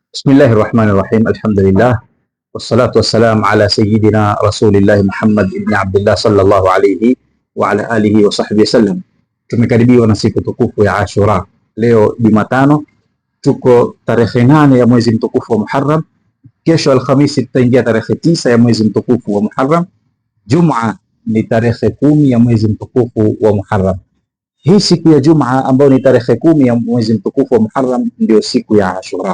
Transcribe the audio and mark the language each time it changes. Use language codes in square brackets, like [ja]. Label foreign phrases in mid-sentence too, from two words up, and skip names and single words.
[ar] Bismillahirrahmanirrahim. Alhamdulillah. والصلاة والسلام على سيدنا رسول الله محمد بن عبد الله صلى الله عليه وعلى آله وصحبه وسلم. [sw] Tumekaribiwa na siku tukufu ya Ashura. Leo Jumatano, tuko tarehe 8 ya mwezi mtukufu wa Muharram. Kesho Alhamisi tutaingia tarehe 9 ya mwezi mtukufu wa Muharram. Juma ni tarehe 10 ya mwezi mtukufu wa Muharram. Hii siku ya Juma ambayo ni tarehe 10 ya mwezi mtukufu wa Muharram ndio siku ya Ashura.